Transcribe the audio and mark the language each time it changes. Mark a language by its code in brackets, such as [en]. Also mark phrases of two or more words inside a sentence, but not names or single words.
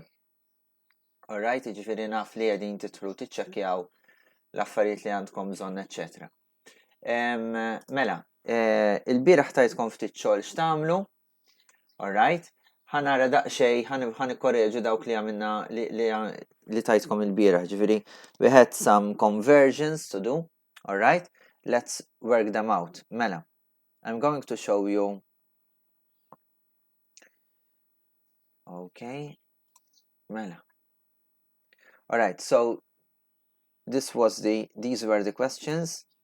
[mt] Alright, jiġifieri naf li qegħdin tidħlu tiċċekkjaw l-affarijiet li għandkom bżonn, eċċetera. Mela, il-bieraħ tajtkom ftit xogħol x'tagħmlu, alright? ħanara daqxej, ħanikorreġu dawk li għamilna li tajtkom il-bieraħ, ġifieri [en] we had some conversions to do, alright? Let's work them out. Mela, I'm going to show you. Okay. [mt] Mela. [en] Alright, so these were the questions.